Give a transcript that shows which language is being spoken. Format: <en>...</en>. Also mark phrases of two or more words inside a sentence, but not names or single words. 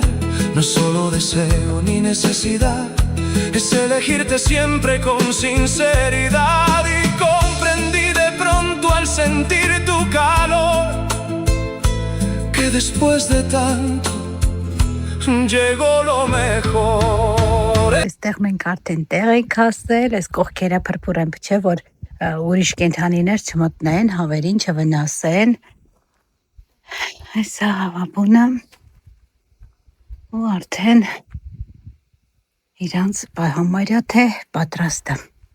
<es>No es solo deseo ni necesidad, es elegirte siempre con sinceridad. Y comprendí de pronto al sentir tu calor, que después de tanto llegó lo mejor.</es> <hy>Այստեղ մենք արդեն տեղ ենք հասել, այս կողքերը փրփուր են, չէ՞ որ ուրիշ կենթանիներ չմտնեն, հավերին չվնասեն։ Այսա հավաբունը ու արդեն իրանց համարյա թե պատրաստ է։</hy>